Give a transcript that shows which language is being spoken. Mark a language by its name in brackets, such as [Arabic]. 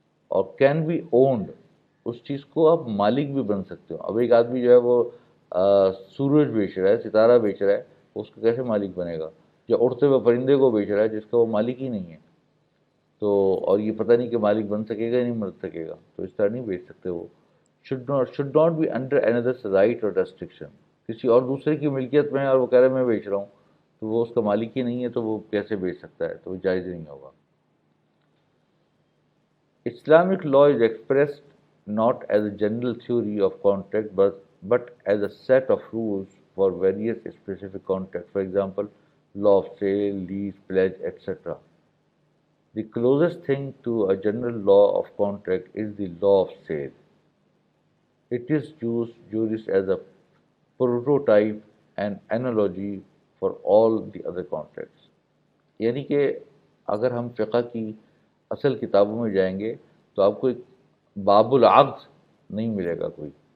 [Urdu] اور can be owned, اس چیز کو آپ مالک بھی بن سکتے ہو. اب ایک آدمی جو ہے وہ سورج بیچ رہا ہے، ستارہ بیچ رہا ہے، اس کو کیسے مالک بنے گا؟ یا اڑتے ہوئے پرندے کو بیچ رہا ہے جس کا وہ مالک ہی نہیں ہے، تو اور یہ پتہ نہیں کہ مالک بن سکے گا یا نہیں بن سکے گا، تو اس طرح نہیں بیچ سکتے. [English] وہ should not be under another's right or restriction. [Urdu] کسی اور دوسرے کی ملکیت میں ہے اور وہ کہہ رہا ہے میں بیچ رہا ہوں، تو وہ اس کا مالک ہی نہیں ہے، تو وہ کیسے بیچ سکتا ہے؟ تو وہ جائز نہیں ہوگا. [English] Islamic law is expressed not as a general theory of contract, but as a set of rules for various specific contracts. For example, law of sale, lease, pledge, etc. The closest thing to a general law of contract is the law of sale. It is used as a prototype and analogy for all the other contracts. [Urdu] یعنی کہ اگر ہم فقہ کی اصل کتابوں میں جائیں گے تو آپ کو ایک باب العقد نہیں ملے گا کوئی